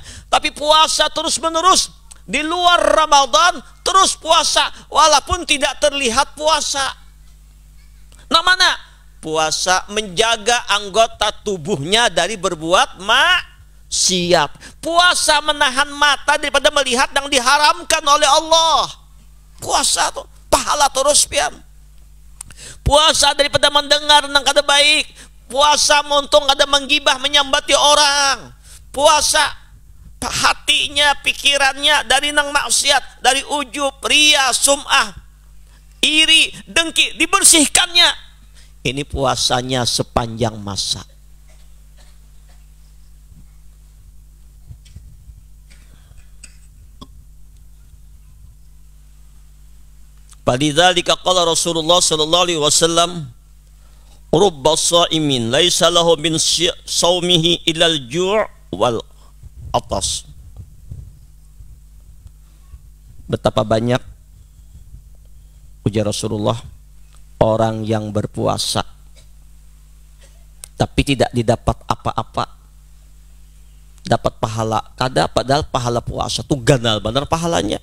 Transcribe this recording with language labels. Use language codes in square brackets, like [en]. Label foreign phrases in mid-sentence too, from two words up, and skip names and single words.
[id] Tapi puasa terus menerus. Di luar Ramadan terus puasa. Walaupun tidak terlihat puasa. Nah mana? Puasa menjaga anggota tubuhnya dari berbuat maksiat. Puasa menahan mata daripada melihat yang diharamkan oleh Allah. Puasa tuh pahala terus pian. Puasa daripada mendengar yang kada baik. [bjn] Puasa montung kada menggibah menyambati orang. [id] Puasa hatinya, pikirannya dari nang maksiat, dari ujub, ria, sum'ah, iri, dengki, dibersihkannya. Ini puasanya sepanjang masa. [ar] فلذلك قال رسول الله صلى الله عليه وسلم، رب صائم ليس له من صومه إلا الجوع والعطش. [id] Betapa banyak, ujar Rasulullah, orang yang berpuasa tapi tidak didapat apa-apa, dapat pahala kada, padahal pahala puasa tuh ganal benar pahalanya.